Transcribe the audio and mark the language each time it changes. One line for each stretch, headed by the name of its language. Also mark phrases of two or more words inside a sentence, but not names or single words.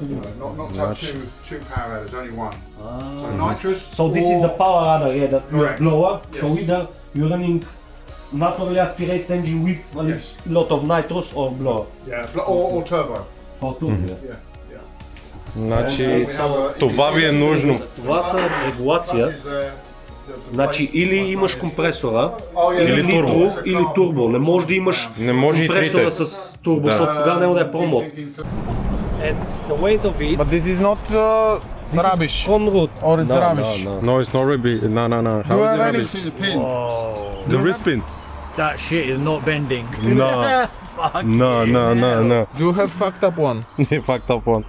English: Not to have two power adders, only 1. So nitrous. So this is the power adder, yeah, the Correct. blower. So Yes. either you're running naturally aspirated engine with a Yes. lot of Nitros or blower. Yeah, or turbo. Or turbo. Yeah.
Bulgarian: Значи,
English: We have a-
Bulgarian: това ви е нужно. Това са регулация. Значи или имаш компресора, или нитро, или турбо. Не може да имаш Не може и компресора трите. с турбо, защото тогава няма да е промот.
English: And the weight of it, But this is not This is Rubbish. Conrod. Or it's No, rubbish. no. No, it's not rubbish. No. How Do you is have it any- rubbish? See the pin. The wrist pin? That shit is not bending. No. No. Do you have fucked up one? Fucked up one.